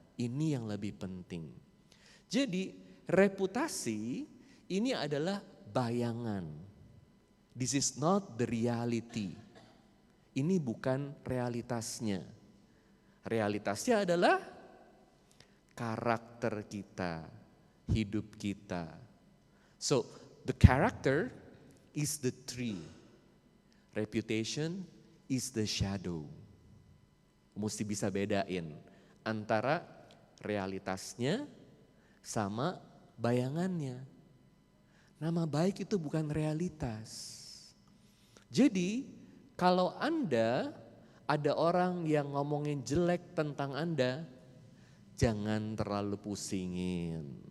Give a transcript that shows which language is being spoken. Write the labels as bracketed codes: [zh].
[id] Ini yang lebih penting. Jadi reputasi ini adalah bayangan. [en] This is not the reality. [id] Ini bukan realitasnya. Realitasnya adalah karakter kita, hidup kita. [en] So, the character is the tree. Reputation is the shadow. [id] Mesti bisa bedain antara realitasnya sama bayangannya. Nama baik itu bukan realitas. Jadi kalau Anda ada orang yang ngomongin jelek tentang Anda, jangan terlalu pusingin.